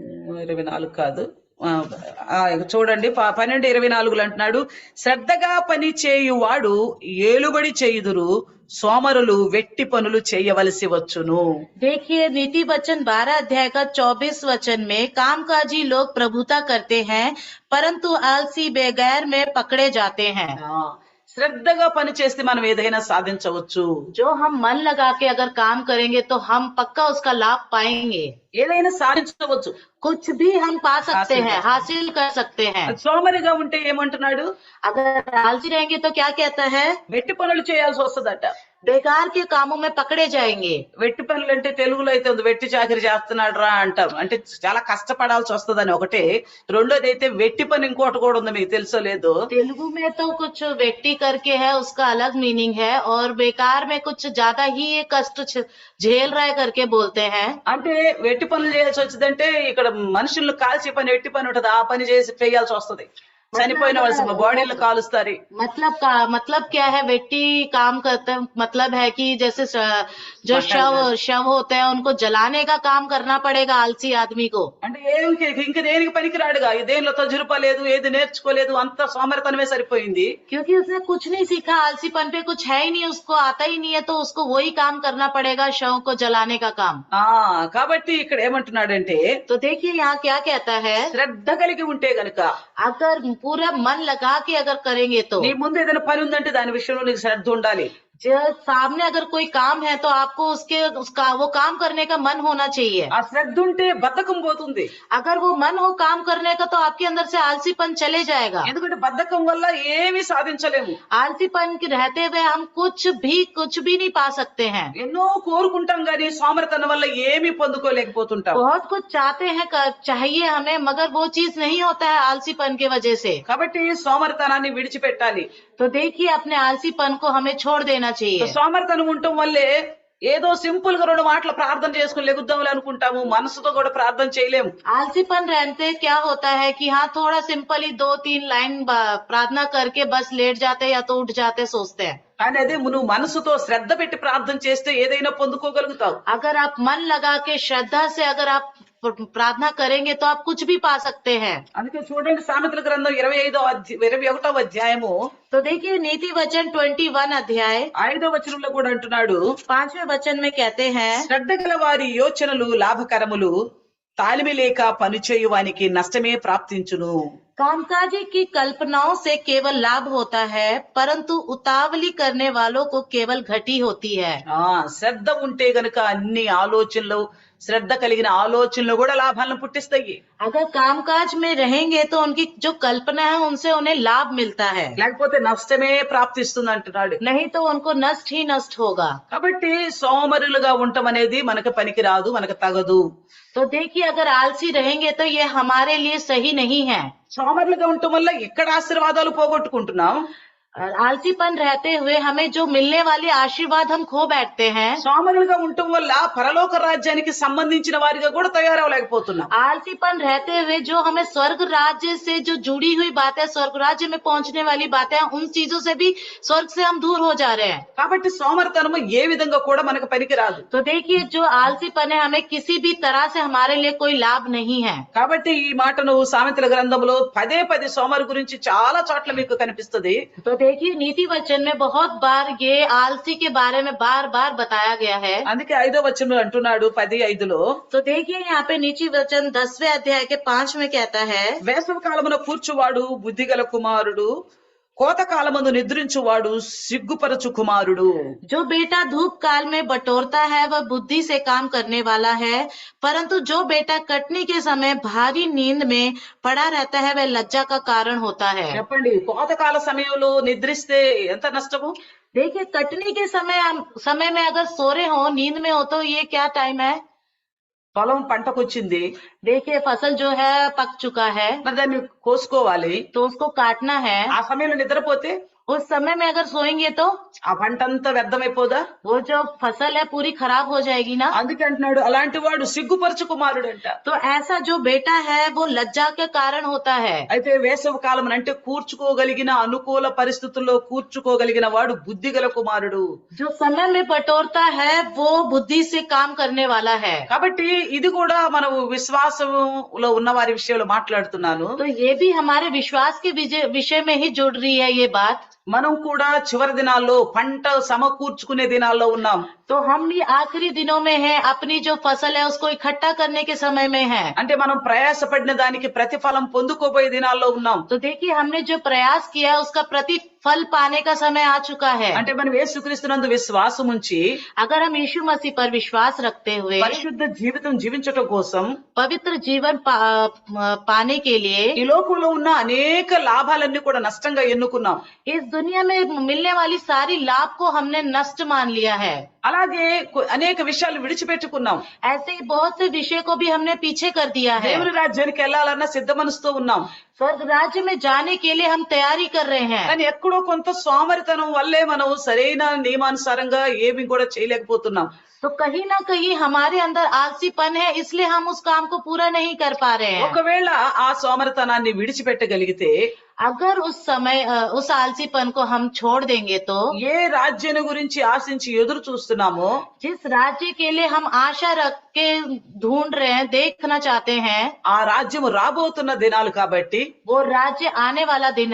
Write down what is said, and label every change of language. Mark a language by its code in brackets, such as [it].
[te] 24 కాదు, చూడండి 12:24 అంటున్నాడు, శ్రద్ధగా పని చేయువాడు ఏలుబడి చేయుదురు, సోమరులు వెట్టి పనులు చేయవలసి వచ్చును. [hi] देखिए, नीति वचन 12 अध्याय का 24 वचन में कामकाजी लोग प्रभुता करते हैं परंतु आलसी बेगैर में पकड़े जाते हैं। [te] శ్రద్ధగా పని చేస్తే మనం ఏదైనా సాధించవచ్చు. [hi] जो हम मन लगा के अगर काम करेंगे तो हम पक्का उसका लाभ पाएंगे, [te] ఏదైనా సాధించవచ్చు. [hi] कुछ भी हम पा सकते हैं, हासिल कर सकते हैं। [te] సోమరిగా ఉంటే ఏమంటున్నాడు, [hi] अगर आलसी रहेंगे तो क्या कहता है, [te] వెట్టి పనులు చేయాల్సి వస్తుందట. [hi] बेकार के कामों में पकड़े जाएंगे। [te] వెట్టి పనులు అంటే తెలుగులో అయితే ఉంది, వెట్టి చాకరీ చేస్తున్నాడు రా అంటాం, అంటే చాలా కష్టపడాల్సి వస్తుందని ఒకటి. రెండోది అయితే వెట్టి పని ఇంకోటి కూడా ఉంది, మీకు తెలుసో లేదో. [hi] तेलुगु में तो कुछ वेट्टी करके है, उसका अलग मीनिंग है, और बेकार में कुछ ज्यादा ही ये कष्ट झेल रहा है करके बोलते हैं। [te] అంటే వెట్టి పనులు చేయాల్సి వచ్చిందంటే ఇక్కడ మనుషులు కాల్చే పని వెట్టి పని ఉంటది, ఆ పని చేయాల్సి వస్తుంది. చనిపోయిన వాళ్ళ బాడీలు కాలుస్తారు. [hi] मतलब क्या है, वेट्टी काम करते हैं, मतलब है कि जैसे जो शव होते हैं उनको जलाने का काम करना पड़ेगा आलसी आदमी को। [te] అంటే ఇంక దేనికి పనికిరాడుగా, దేనిలో తజురుపా లేదు, ఏది నేర్చుకోలేదు, అంత సోమరితనమే సరిపోయింది. [hi] क्योंकि उसने कुछ नहीं सीखा, आलसीपन पे कुछ है ही नहीं, उसको आता ही नहीं है, तो उसको वही काम करना पड़ेगा, शव को जलाने का काम। [te] కాబట్టి ఇక్కడ ఏమంటున్నాడంటే, [hi] तो देखिए यहाँ क्या कहता है, [te] శ్రద్ధ కలిగి ఉంటే గనుక, [hi] अगर पूरा मन लगा के अगर करेंगे तो, [te] నీ ముందు ఏదైనా పని ఉందంటే దాని విషయంలో నీకు శ్రద్ధ ఉండాలి. [hi] जो सामने अगर कोई काम है तो आपको उसका वो काम करने का मन होना चाहिए। [te] ఆ శ్రద్ధ ఉంటే బద్ధకం పోతుంది. [hi] अगर वो मन हो काम करने का तो आपके अंदर से आलसीपन चले जाएगा। [te] ఎందుకంటే బద్ధకం వల్ల ఏమీ సాధించలేము. [hi] आलसीपन के रहते हुए हम कुछ भी नहीं पा सकते हैं। [te] ఎన్నో కోరుకుంటాం గానీ సోమరితనం వల్ల ఏమీ పొందుకోలేకపోతుంటాం. [hi] बहुत कुछ चाहते हैं, चाहिए हमें, मगर वो चीज नहीं होता है आलसीपन की वजह से। [te] కాబట్టి సోమరితనాన్ని విడిచిపెట్టాలి. [hi] तो देखिए, अपने आलसीपन को हमें छोड़ देना चाहिए। [te] సోమరితనం ఉండటం వల్లే ఏదో సింపుల్ గా 2 మాటలు ప్రార్థన చేసుకుని లెగుద్దామని అనుకుంటాము, మనసుతో కూడా ప్రార్థన చేయలేము. [hi] आलसीपन रहते क्या होता है कि हाँ, थोड़ा सिंपली 2-3 लाइन प्रार्थना करके बस लेट जाते या तो उठ जाते सोचते हैं। [te] కానీ అదే నువ్వు మనసుతో శ్రద్ధ పెట్టి ప్రార్థన చేస్తే ఏదైనా పొందుకోగలుగుతావు. [hi] अगर आप मन लगा के श्रद्धा से अगर आप प्रार्थना करेंगे तो आप कुछ भी पा सकते हैं। [te] అందుకే చూడండి సామెతల గ్రంథం 21వ అధ్యాయము, [hi] तो देखिए, नीति वचन 21 अध्याय [te] 5వ వచనంలో కూడా అంటున్నాడు, [hi] 5वें वचन में कहते हैं, [te] శ్రద్ధ గల వారి యోచనలు లాభకరములు, తాలిమి లేక పనిచేయువానికి నష్టమే ప్రాప్తించును. [hi] कामकाजी की कल्पनाओं से केवल लाभ होता है परंतु उतावली करने वालों को केवल घटी होती है। [te] శ్రద్ధ ఉంటే గనుక అన్ని ఆలోచనలు, శ్రద్ధ కలిగిన ఆలోచనలు కూడా లాభాలను పుట్టిస్తాయి. [hi] अगर कामकाज में रहेंगे तो उनकी जो कल्पना है उनसे उन्हें लाभ मिलता है, [te] లేకపోతే నష్టమే ప్రాప్తిస్తుంది అంటున్నాడు. [hi] नहीं तो उनको नष्ट ही नष्ट होगा। [te] కాబట్టి సోమరులుగా ఉండటం అనేది మనకు పనికి రాదు, మనకు తగదు. [hi] तो देखिए, अगर आलसी रहेंगे तो ये हमारे लिए सही नहीं है। [te] సోమరులుగా ఉండటం వల్ల ఎక్కడ ఆశీర్వాదాలు పోగొట్టుకుంటున్నాం. [hi] और आलसीपन रहते हुए हमें जो मिलने वाले आशीर्वाद हम खो बैठते हैं। [te] సోమరులుగా ఉండటం వల్ల పరలోక రాజ్యానికి సంబంధించిన వారిగా కూడా తయారవలేకపోతున్నాం. [hi] आलसीपन रहते हुए जो हमें स्वर्ग राज्य से जो जुड़ी हुई बातें, स्वर्ग राज्य में पहुंचने वाली बातें, उन चीजों से भी स्वर्ग से हम दूर हो जा रहे हैं। [te] కాబట్టి సోమరితనము ఏ విధంగా కూడా మనకు పనికి రాదు. [hi] तो देखिए जो आलसीपन है हमें किसी भी तरह से हमारे लिए कोई लाभ नहीं है। [te] కాబట్టి ఈ మాటను సామెతల గ్రంథంలో పదే పదే సోమరు గురించి చాలా చోట్ల మీకు కనిపిస్తుంది. [hi] तो देखिए नीति वचन में बहुत बार ये आलसी के बारे में बार बार बताया गया है। [te] అందుకే 5వ వచనంలో అంటున్నాడు 10:5లో, [hi] तो देखिए यहाँ पे नीति वचन 10वें अध्याय के 5 में कहता है, [te] వేసవి కాలమున కూర్చువాడు బుద్ధిగల కుమారుడు, కోత కాలమందు నిద్రించువాడు సిగ్గుపరచు కుమారుడు. [hi] जो बेटा धूप काल में बटोरता है वह बुद्धि से काम करने वाला है, परंतु जो बेटा कटने के समय भारी नींद में पड़ा रहता है वह लज्जा का कारण होता है। [te] చెప్పండి, కోతకాల సమయంలో నిద్రిస్తే ఎంత నష్టము? [hi] देखिए कटने के समय में अगर सो रहे हो, नींद में हो, तो ये क्या टाइम है? [te] పొలం పంటకొచ్చింది, [hi] देखिए फसल जो है पक चुका है, [te] మరి దాన్ని కోసుకోవాలి. [hi] तो उसको काटना है। [te] ఆ సమయంలో నిద్రపోతే [hi] उस समय में अगर सोएंगे तो [te] ఆ పంట అంతా వ్యర్థమైపోదా? [hi] वो जो फसल है पूरी खराब हो जाएगी ना। [te] అందుకే అంటున్నాడు అలాంటి వాడు సిగ్గుపరచు కుమారుడు అంట. [hi] तो ऐसा जो बेटा है वो लज्जा के कारण होता है। [te] అయితే వేసవి కాలం అంటే కూర్చుకోగలిగిన అనుకూల పరిస్థితుల్లో కూర్చుకోగలిగిన వాడు బుద్ధిగల కుమారుడు. [hi] जो समय में बटोरता है वो बुद्धि से काम करने वाला है। [te] కాబట్టి ఇది కూడా మనం విశ్వాసంలో ఉన్న వారి విషయంలో మాట్లాడుతున్నాను. [hi] तो ये भी हमारे विश्वास के विषय में ही जुड़ रही है ये बात। [te] మనం కూడా చివరి దినాల్లో పంట సమకూర్చుకునే దినాల్లో ఉన్నాం. [hi] तो हम भी आखिरी दिनों में हैं, अपनी जो फसल है उसको इकट्ठा करने के समय में है। [te] అంటే మనం ప్రయాసపడిన దానికి ప్రతిఫలం పొందుకోబోయే దినాల్లో ఉన్నాం. [hi] तो देखिए हमने जो प्रयास किया उसका प्रतिफल पाने का समय आ चुका है। [te] అంటే మనం యేసుక్రీస్తునందు విశ్వాసం ఉంచి [hi] अगर हम यीशु मसीह पर विश्वास रखते हुए [te] పరిశుద్ధ జీవితం జీవించటం కోసం [hi] पवित्र जीवन पाने के लिए [te] ఈ లోకంలో ఉన్న అనేక లాభాలన్నీ కూడా నష్టంగా ఎన్నుకున్నాం. [hi] इस दुनिया में मिलने वाली सारी लाभ को हमने नष्ट मान लिया है। [te] అలాగే అనేక విషయాలు విడిచిపెట్టుకున్నాం. [hi] ऐसे ही बहुत से विषय को भी हमने पीछे कर दिया है। [te] దేవుని రాజ్యానికి వెళ్ళాలన్న సిద్ధ మనసుతో ఉన్నాం. [hi] स्वर्ग राज्य में जाने के लिए हम तैयारी कर रहे हैं, [te] కానీ ఎక్కడో కొంత సోమరితనం వల్లే మనం సరైన నియమానుసారంగా ఏమి కూడా చేయలేకపోతున్నాం. [hi] तो कहीं ना कहीं हमारे अंदर आलसीपन है, इसलिए हम उस काम को पूरा नहीं कर पा रहे हैं। [te] ఒకవేళ ఆ సోమరితనాన్ని విడిచిపెట్టగలిగితే [hi] अगर उस आलसीपन को हम छोड़ देंगे तो [te] ఏ రాజ్యం గురించి ఆశించి ఎదురు చూస్తున్నామో [hi] जिस राज्य के लिए हम आशा रख के ढूंढ रहे हैं, देखना चाहते हैं, [te] ఆ రాజ్యం రాబోతున్న దినాలు కాబట్టి, [hi] वो राज्य आने वाला दिन